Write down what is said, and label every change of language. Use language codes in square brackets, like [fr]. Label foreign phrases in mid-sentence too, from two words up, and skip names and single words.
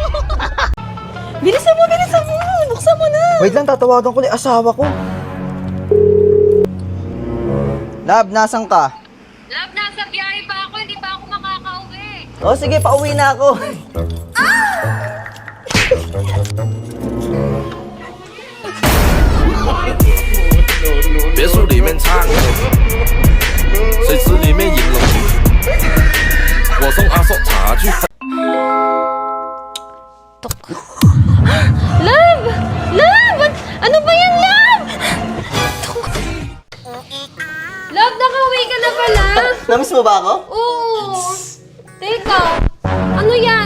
[tl] Bilisan mo! Bilisan mo! Buksan mo na! Wait lang, tatawagan ko na yung asawa ko. Love, nasan ka? Love, nasa biyahe pa ako. Hindi pa ako makakauwi. O sige, pauwi na ako. [zh] 别墅里面唱，水池里面饮龙，我送阿寿茶去。 [tl] Love! Love! Ano ba yan, Love? Love, nakauwi ka na pala? Namiss mo ba ako? Oo. Teka, ano yan?